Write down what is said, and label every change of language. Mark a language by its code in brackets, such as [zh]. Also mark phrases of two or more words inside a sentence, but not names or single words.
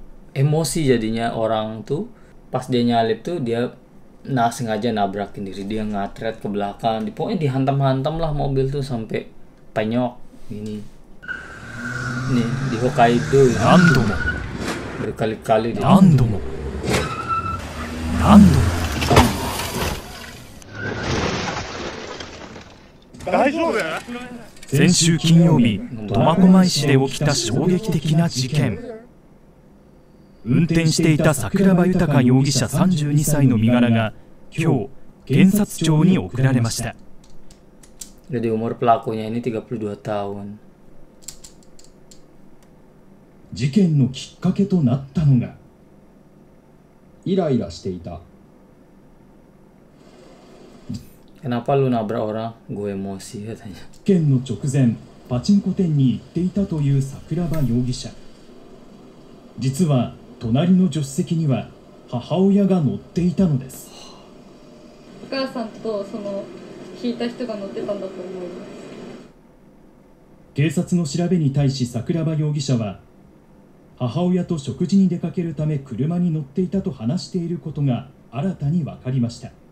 [id] Emosi jadinya orang tuh. Pas dia nyalip tuh dia sengaja nabrakin diri, dia ngatret ke belakang, pokoknya dihantam-hantam lah mobil tuh sampai penyok ini. Nih di Hokkaido ya. Berkali-kali dia. [ja] 先週金曜日、苫小牧市で起きた衝撃的な事件。運転していた桜庭豊容疑者32歳の身柄が今日検察庁に送られました。 [id] Jadi umur pelakunya ini 32 tahun. [ja] 事件のきっかけとなったのが、イライラしていた。 [id] Kenapa lu nabrak orang? Gue emosi katanya. [ja] 事件の直前、パチンコ店に行っていたという桜庭容疑者。実は隣の助手席には母親が乗っていたのです。お母さんとその引いた人が乗ってたんだと思います。警察の調べに対し桜庭容疑者は、母親と食事に出かけるため車に乗っていたと話していることが新たに分かりました。